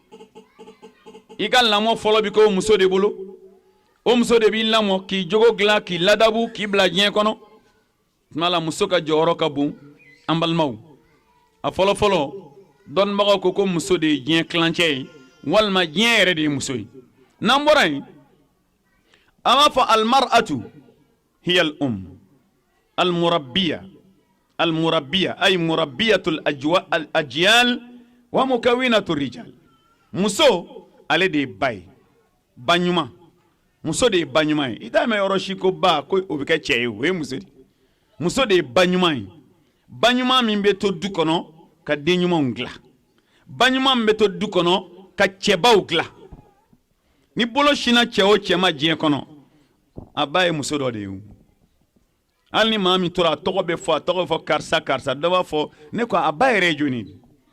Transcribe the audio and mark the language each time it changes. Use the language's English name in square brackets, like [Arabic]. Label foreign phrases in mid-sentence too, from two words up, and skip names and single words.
[Bambara] i ka lamɔ fɔlɔ bi k'o muso de bolo o muso de b'i lamɔ k'i jogo dilan k'i ladabu k'i bila diɲɛ kɔnɔ tuma la muso ka jɔyɔrɔ ka bon an balimaw a fɔlɔ-fɔlɔ dɔnnibagaw ko muso de ye diɲɛ tilancɛ ye walima diɲɛ yɛrɛ de ye muso ye n'an bɔra yen an b'a fɔ [Arabic] المرأة هي المربية أي مربية الأجيال ومكونة الرجال [Bambara] muso ale de ye ba ye ba ɲuman muso de ye ba ɲuman ye i t'a mɛn yɔrɔ si ko ba ko o bɛ kɛ cɛ ye o ye muso de ye ba ɲuman ye ba ɲuman min bɛ to du kɔnɔ ka den ɲumanw dilan ba ɲuman min bɛ to du kɔnɔ ka cɛbaw dilan ni bolo sinna cɛ o cɛ ma diɲɛ kɔnɔ a ba ye muso dɔ de ye hali ni maa min tora a tɔgɔ bɛ fɔ karisa dɔ b'a fɔ ne ko a ba yɛrɛ ye jɔnni ye